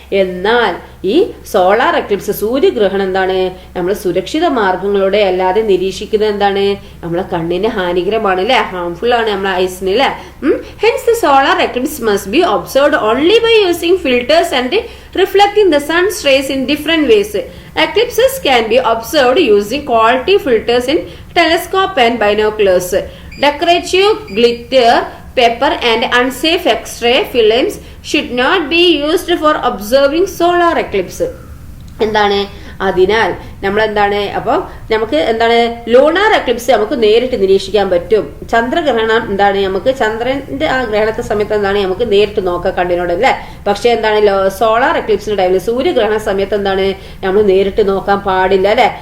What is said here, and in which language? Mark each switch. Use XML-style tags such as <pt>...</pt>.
<ml>എന്നാൽ ഈ solar Eclipse സൂര്യഗ്രഹണം എന്താണ് നമ്മൾ സുരക്ഷിത മാർഗങ്ങളോടെ അല്ലാതെ നിരീക്ഷിക്കുന്നത് എന്താണ് നമ്മളെ കണ്ണിന് ഹാനികരമാണ് അല്ലെ, ഹാർംഫുൾ ആണ് നമ്മളെ ഐസിന് അല്ലെ.</ml> <en>Hence the solar eclipse must be observed only by using filters and reflecting the sun's rays in different ways. Eclipses can be observed using quality filters in telescope and binoculars. Decorative glitter, paper and unsafe X-ray films should not be used for observing solar eclipse.</en> <ml>എന്താണ് അതിനാൽ നമ്മൾ എന്താണ് അപ്പോൾ നമുക്ക് എന്താണ് lunar Eclipse നമുക്ക് നേരിട്ട് നിരീക്ഷിക്കാൻ പറ്റും. ചന്ദ്രഗ്രഹണം എന്താണ് നമുക്ക് ചന്ദ്രന്റെ ആ ഗ്രഹണത്തെ സമയത്ത് എന്താണ് നമുക്ക് നേരിട്ട് നോക്കാം കണ്ണിനോട് അല്ലേ. പക്ഷെ എന്താണ് സോളാർ എക്ലിപ്സിന്റെ ടൈമിൽ സൂര്യഗ്രഹണ സമയത്ത് എന്താണ് നമ്മൾ നേരിട്ട് നോക്കാൻ പാടില്ല അല്ലെ.</ml>